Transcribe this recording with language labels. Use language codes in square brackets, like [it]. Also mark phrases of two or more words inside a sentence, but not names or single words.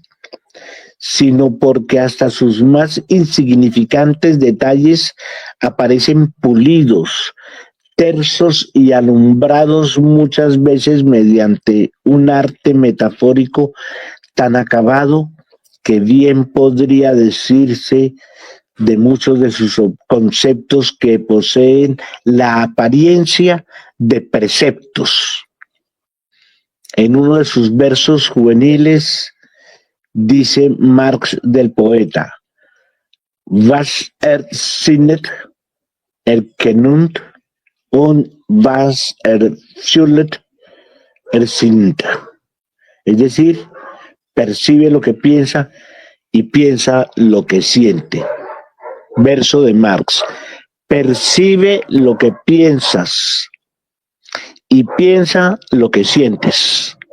[es] sino porque hasta sus más insignificantes detalles aparecen pulidos, tersos y alumbrados muchas veces mediante un arte metafórico tan acabado que bien podría decirse de muchos de sus conceptos que poseen la apariencia de preceptos. En uno de sus versos juveniles dice Marx del poeta: [de] Was sinnet erkennt und was fühlt sinnt. [es] Es decir, percibe lo que piensa y piensa lo que siente. Verso de Marx: percibe lo que piensas y piensa lo que sientes.